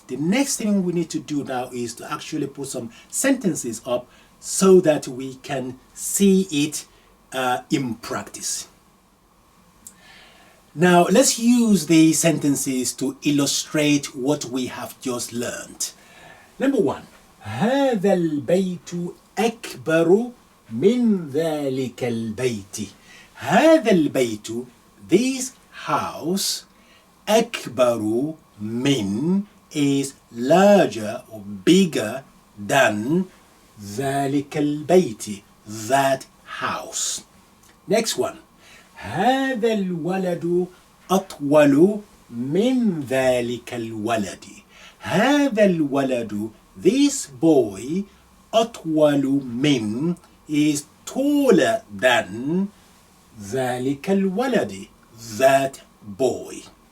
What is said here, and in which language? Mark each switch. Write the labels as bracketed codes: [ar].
[en] The next thing we need to do now is to actually put some sentences up so that we can see it in practice. Now let's use these sentences to illustrate what we have just learned. Number one, [ar] هذا البيت أكبر من ذلك البيت. هذا البيت, [en] this house, [ar] أكبر من [en] is larger or bigger than [ar] ذلك البيت, [en] that house. Next one. [ar] هذا الولد أطول من ذلك الولد. هذا الولد, [en] this boy, [ar] أطول من [en] is taller than [ar] ذلك الولد, [en] that boy.